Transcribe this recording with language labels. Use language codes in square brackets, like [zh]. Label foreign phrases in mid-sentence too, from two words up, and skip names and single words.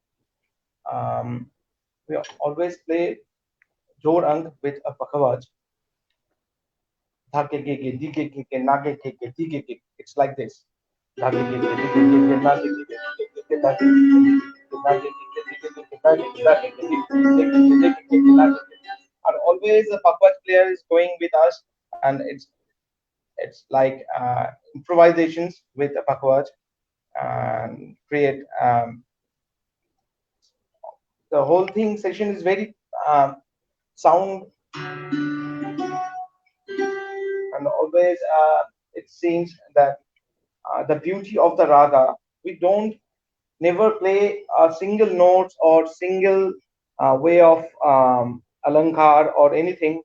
[en] We always play Jor Ang with a pakawaj. Dhake ke ke, di ke, na ke, di ke. It's like this. Dhake ke, di ke, na ke, di ke, dhake ke, na ke, and always the pakawaj player is going with us, and It's like improvisations with a pakwaj and create the whole thing session is very sound, and always it seems that the beauty of the raga, we don't never play a single notes or single way of alankar or anything.